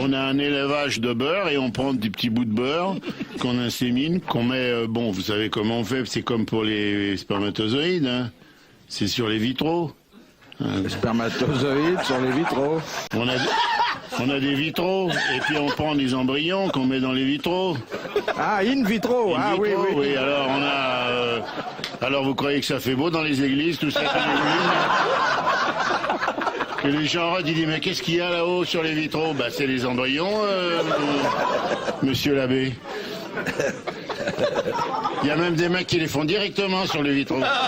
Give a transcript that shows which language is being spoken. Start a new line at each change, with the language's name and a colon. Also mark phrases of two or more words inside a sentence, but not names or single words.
French: On a un élevage de beurre et on prend des petits bouts de beurre qu'on insémine, qu'on met... bon, vous savez comment on fait, c'est comme pour les spermatozoïdes, hein. C'est sur les vitraux. Les spermatozoïdes sur les vitraux. On a des vitraux, et puis on prend des embryons qu'on met dans les vitraux. Ah,
Latin: in vitro.
French: In Ah vitro, oui, oui. alors on a... alors vous croyez que ça fait beau dans les églises, tout ça que les gens ils disent, mais qu'est-ce qu'il y a là-haut sur les vitraux? Bah c'est les embryons, monsieur l'abbé. Il y a même des mecs qui les font directement sur les vitraux.